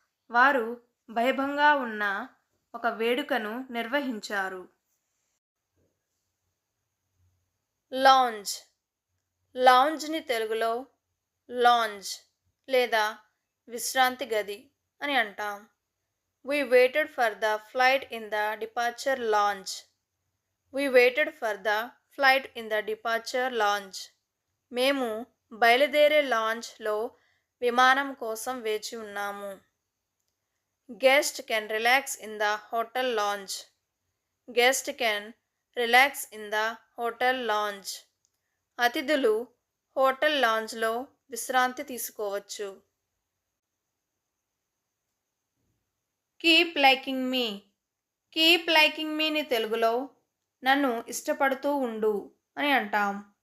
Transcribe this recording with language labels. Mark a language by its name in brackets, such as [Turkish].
[Telugu] వారు వైభవంగా ఉన్న ఒక వేడుకను నిర్వహించారు. లాంజ్. లాంజ్ని తెలుగులో లాంజ్ లేదా విశ్రాంతి గది అని అంటాం. [English] We waited for the flight in the departure lounge. We waited for the flight in the departure lounge. [Telugu] మేము బయలుదేరే లాంజ్లో విమానం కోసం వేచి ఉన్నాము. [English] Guest can relax in the hotel lounge. Guest can relax in the hotel lounge. [Telugu] అతిథులు hotel లాంజ్లో విశ్రాంతి తీసుకోవచ్చు. [English] Keep liking me. [Telugu] Keep liking మీని తెలుగులో నన్ను ఇష్టపడుతూ ఉండు అని అంటాం.